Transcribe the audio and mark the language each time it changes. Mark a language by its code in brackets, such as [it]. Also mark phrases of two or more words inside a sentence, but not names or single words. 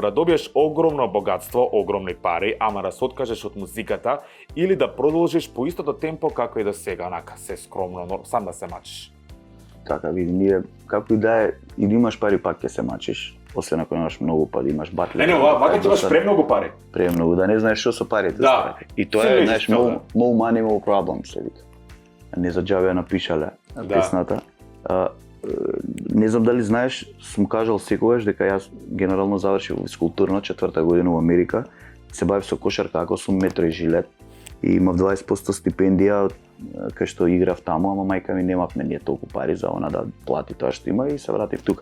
[mk] Да добиеш огромно богатство, огромни пари, ама да се откажеш од музиката или да продолжиш по истото темпо како и до сега, онака се скромно, но сам да се мачиш. Така, види, ние, како и да е, или имаш пари, пак ќе се мачиш. Освен ако имаш многу пари, имаш батле. Не, вака ти имаш премногу пари. Премногу, да не знаеш што со парите. Да. И тоа Се е, вижи знаеш, тоа, [en] no money, no problem, [mk] се вика. Не за џабе ја напишале Да. песната. Не знам дали знаеш, сум кажал секогаш дека јас генерално завршив физкултурно 4-та година во Америка. Се бавив со кошарка, ако сум метро и жилет. И имав 20% стипендија кај што играв таму, ама мајка ми немавме ние толку пари за она да плати тоа што има и се вратив тука.